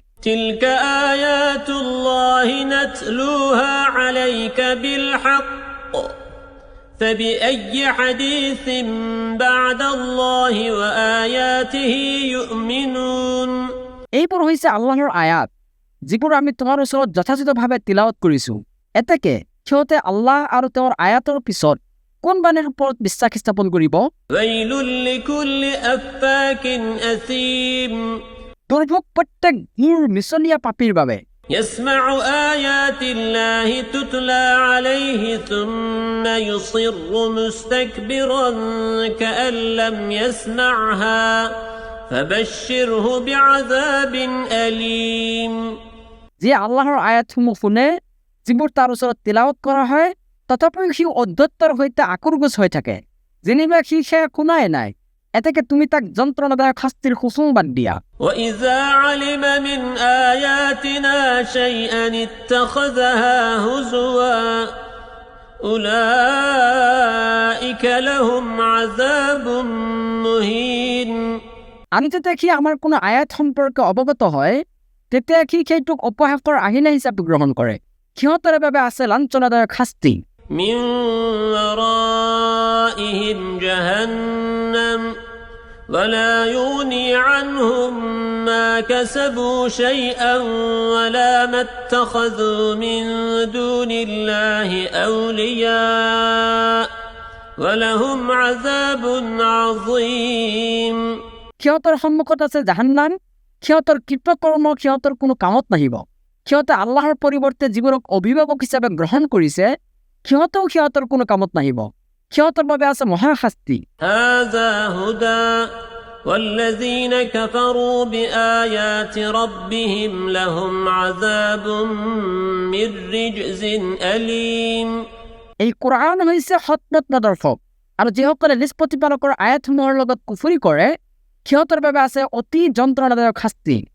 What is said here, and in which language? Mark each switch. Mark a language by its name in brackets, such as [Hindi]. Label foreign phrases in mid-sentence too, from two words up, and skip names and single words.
[Arabic] تلك آيات الله نتلوها عليك بالحق فبأي حديث بعد الله وآياته يؤمنون [Assamese] এইবোৰ হৈছে আল্লাহৰ আয়াত যিবোৰ আমি তোমাৰ ওচৰত যথাযথভাৱে তিলাৱত কৰিছো এতেকে সিহঁতে আল্লাহ আৰু তেওঁৰ আয়াতৰ পিছত কোন বাণীৰ ওপৰত বিশ্বাস স্থাপন কৰিব [Arabic] ويل لكل أفاك أثيم [Assamese] দুৰ্ভোগ প্ৰত্যেক ঘোৰ মিছলীয়া পাপীৰ বাবে [Arabic] يسمع آيات الله تتلى عليه ثم يصر مستكبرا كأن لم يسمعها فبشره بعذاب أليم [Assamese] যি আল্লাহৰ আয়াতসমূহ শুনে যিবোৰ তাৰ ওচৰত তিলাৱত কৰা হয় তথাপিও সি অধ্যত্তৰ সৈতে আকুৰগোচ হৈ থাকে যেনিবা সি সেয়া শুনাই নাই এতেকে তুমি তাক যন্ত্ৰণাদায়ক শাস্তিৰ সুসংবাদ দিয়া [Arabic] وإذا علم من آياتنا شيئا اتخذها هزوا أولئك لهم عذاب مهين [Assamese] আমি যেতিয়া সি আমাৰ কোনো আয়াত সম্পৰ্কে অৱগত হয় তেতিয়া সি সেইটোক অপহাসৰ আহিলা হিচাপে গ্ৰহণ কৰে সিহঁতৰ বাবে আছে লাঞ্ছনাদায়ক শাস্তি [Arabic] من ورائهم جهنم ولا يغني عنهم ما كسبوا شيئا ولا ما اتخذوا من دون الله أولياء ولهم عذاب عظيم [Assamese] সিহঁতৰ সন্মুখত আছে জাহান্নাম সিহঁতৰ কৃতকৰ্ম সিহঁতৰ কোনো কামত নাহিব সিহঁতে আল্লাহৰ পৰিৱৰ্তে যিবোৰক অভিভাৱক হিচাপে গ্ৰহণ কৰিছে সিহঁতেও সিহঁতৰ কোনো কামত নাহিব সিহঁতৰ বাবে আছে মহাশাস্তি [Arabic] هذا هدى والذين كفروا بآيات ربهم لهم عذاب من رجز أليم [Assamese] এই কোৰআন হৈছে সত্য দৰ্শক আৰু যিসকলে নিজ প্ৰতিপালকৰ আয়াতসমূহৰ লগত কুফৰি কৰে সিহঁতৰ বাবে আছে অতি যন্ত্ৰণাদায়ক শাস্তি